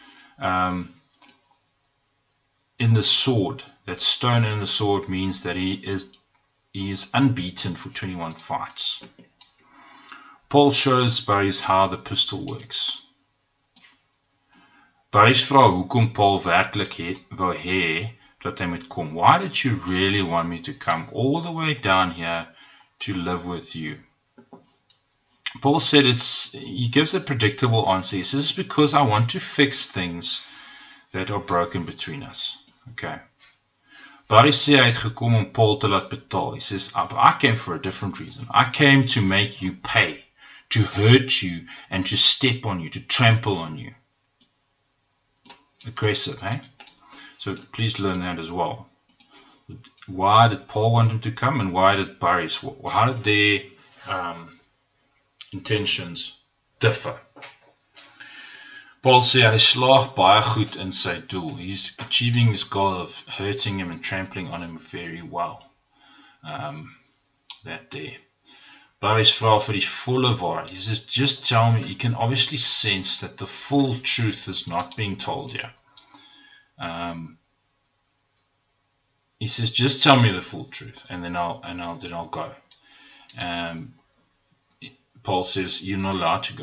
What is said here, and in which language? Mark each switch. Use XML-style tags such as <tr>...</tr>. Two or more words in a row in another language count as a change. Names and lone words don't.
<en>In the sword, that stone in the sword means that he is unbeaten for 21 fights. Paul shows Barish how the pistol works.</en> <af>Barish vra hoekom Paul werklik wou hê dat hy moet kom.</af> <en>Why did you really want me to come all the way down here to live with you? Paul said he gives a predictable answer. He says, it's because I want to fix things that are broken between us. Okay.</en> <af>Barish sê hy het gekom om Paul te laat betaal.</af> <en>He says, I came for a different reason. I came to make you pay. to hurt you and to step on you, to trample on you. Aggressive, eh? So please learn that as well. Why did Paul want him to come, and why did Boris? How did their intentions differ?</en> <af>Paul sê hy slaag baie goed in sy doel.</af> <en>He's achieving his goal of hurting him and trampling on him very well. That there.</en> <af>Boris vra vir die volle waarheid.</af> <en>He says, just tell me. You can obviously sense that the full truth is not being told here. He says, just tell me the full truth, and then I'll go. Paul says, you're not allowed to go.</en>